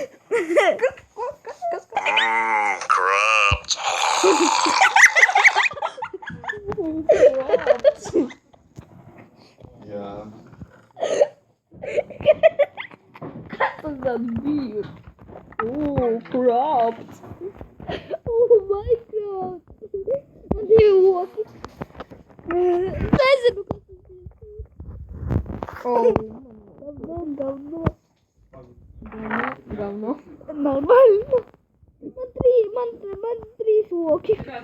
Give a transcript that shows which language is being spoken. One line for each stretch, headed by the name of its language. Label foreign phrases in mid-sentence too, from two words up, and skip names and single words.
Latvian: Kas?
English: Corrupt. Yeah.
Latvian: Tas tāds bija.
English: Crap. Oh my god.
Latvian: Man divi loki. Nezinu, kas tas ir.
Russian: Говно.
Latvian: Normāli. Man trīs loki.